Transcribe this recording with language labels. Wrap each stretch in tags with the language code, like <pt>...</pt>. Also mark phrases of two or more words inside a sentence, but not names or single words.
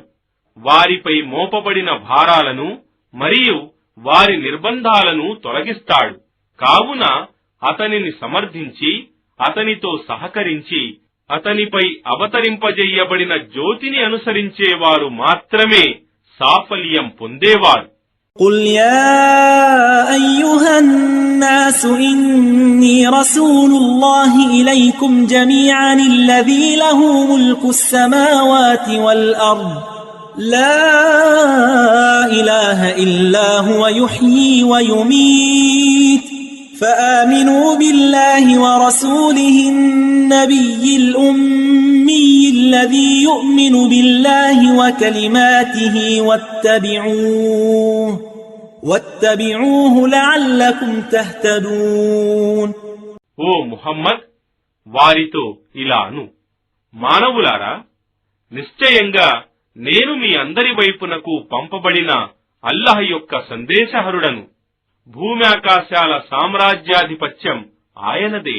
<te>వారిపై మోపబడిన భారాలను మరియు వారి నిర్బంధాలను తొలగిస్తాడు. కావున అతనిని సమర్థించి అతనితో సహకరించి అతనిపై అవతరింపజేయబడిన జ్యోతిని అనుసరించేవారు మాత్రమే సాఫల్యం పొందేవారు.</te> <ar>قل يا أيها الناس إني رسول الله إليكم جميعا الذي له ملك السماوات والأرض لا إله إلا هو يحيي ويميت فآمنوا بالله ورسوله النبي الأمي الذي يؤمن بالله وكلماته واتبعوه لعلكم تهتدون.</ar> <te>ఓ ముహమ్మద్, వారితో ఇలాను, మానవులారా, నిశ్చయంగా నేను మీ అందరి వైపునకు పంపబడిన అల్లాహ్ యొక్క సందేశహరుడను. భూమ్యాకాశాల సామ్రాజ్యాధిపత్యం ఆయనదే.</te>